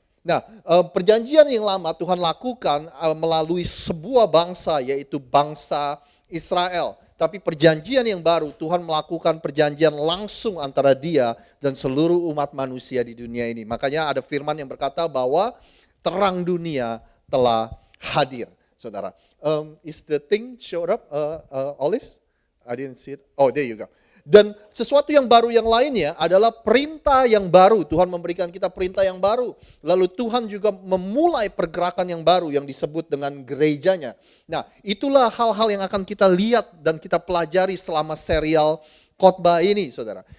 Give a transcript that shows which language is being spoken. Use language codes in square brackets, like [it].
[id] Nah, perjanjian yang lama Tuhan lakukan melalui sebuah bangsa, yaitu bangsa Israel. Tapi perjanjian yang baru, Tuhan melakukan perjanjian langsung antara Dia dan seluruh umat manusia di dunia ini. Makanya ada firman yang berkata bahwa terang dunia telah hadir, saudara. [en] Is the thing showed up, Olis? I didn't see it. Oh, there you go. [id] Dan sesuatu yang baru yang lainnya adalah perintah yang baru. Tuhan memberikan kita perintah yang baru. Lalu Tuhan juga memulai pergerakan yang baru yang disebut dengan gerejanya. Nah, itulah hal-hal yang akan kita lihat dan kita pelajari selama serial khotbah ini, saudara.